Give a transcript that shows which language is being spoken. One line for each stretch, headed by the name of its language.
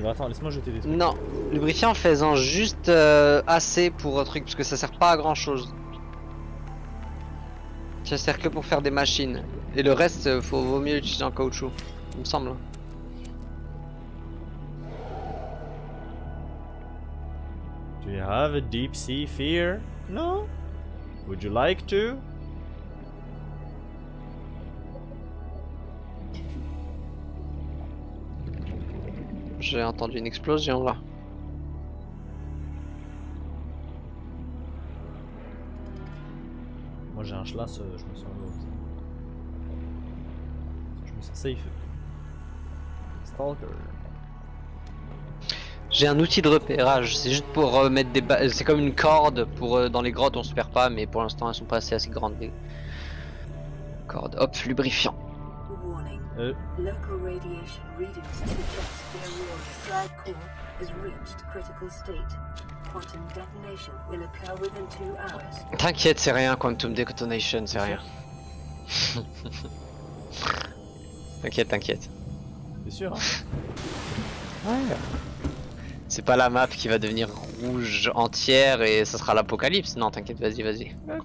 French: oui, attends, laisse-moi jeter des trucs. non. Lubrifiant faisant juste assez pour un truc, parce que ça sert pas à grand chose. Ça sert que pour faire des machines. Et le reste, vaut mieux utiliser en caoutchouc, il me semble.
English: Do you have a deep sea fear? No? Would you like to?
French: J'ai entendu une explosion là. Moi j'ai un schlass, je me sens heureux. Je me sens safe. Stalker. J'ai un outil de repérage, c'est juste pour mettre des balles. C'est comme une corde pour dans les grottes on se perd pas, mais pour l'instant elles sont pas assez grandes les cordes. Hop, lubrifiant.
English: Local radiation readings suggest the Aurora's drive core has reached critical state. Quantum detonation will occur within 2 hours.
French: T'inquiète, c'est rien, Quantum Detonation, c'est rien. T'inquiète. C'est sûr, hein? Ouais. C'est pas la map qui va devenir rouge entière et ça sera l'apocalypse. Non, t'inquiète, vas-y.